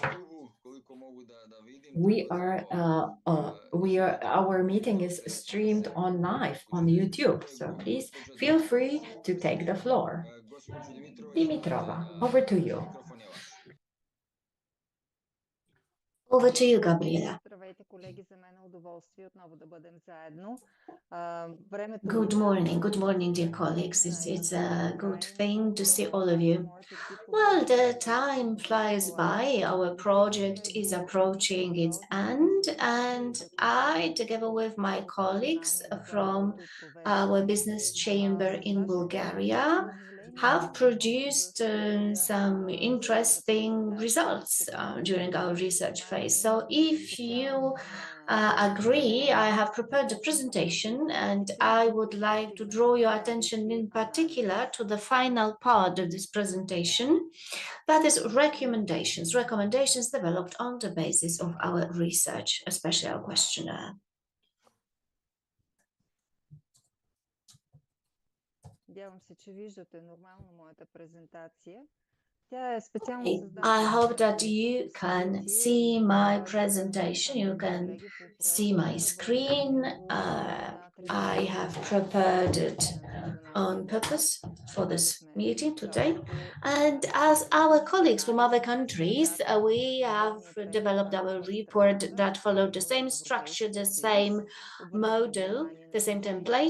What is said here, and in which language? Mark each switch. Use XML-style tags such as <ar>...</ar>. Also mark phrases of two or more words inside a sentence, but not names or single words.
<en>Our meeting is streamed on live on YouTube, so please feel free to take the floor. Dimitrova, over to you. Over to you, Gabriela.</en> <bg>Здравейте, колеги, за мен е удоволствие отново да бъдем заедно. Времето</bg> <en>Good</en> <bg>лита.</bg> <en>morning. Good morning, dear colleagues. It's a good thing to see all of you.</en> <bg>Моят екип</bg> <en>Well,</en> <bg>отделя</bg> <en>the</en> <bg>повече</bg> <en>time</en> <bg>от</bg> <en>flies by. Our project is approaching its end, and I, together with my colleagues from our business chamber in Bulgaria, have produced some interesting results during our research phase. So if you agree, I have prepared a presentation, and I would like to draw your attention in particular to the final part of this presentation. That is recommendations developed on the basis of our research, especially our questionnaire.</en> <bg>Надявам се, че виждате нормално моята презентация. Тя е специално</bg> <en>I</en> <bg>създадена</bg> <en>hope that</en> <bg>за</bg> <en>you can see my presentation. You can see my screen. I have prepared it on purpose for this meeting today. And as our colleagues from other countries, we have developed our report that followed the same structure, the same model, the same template.</en>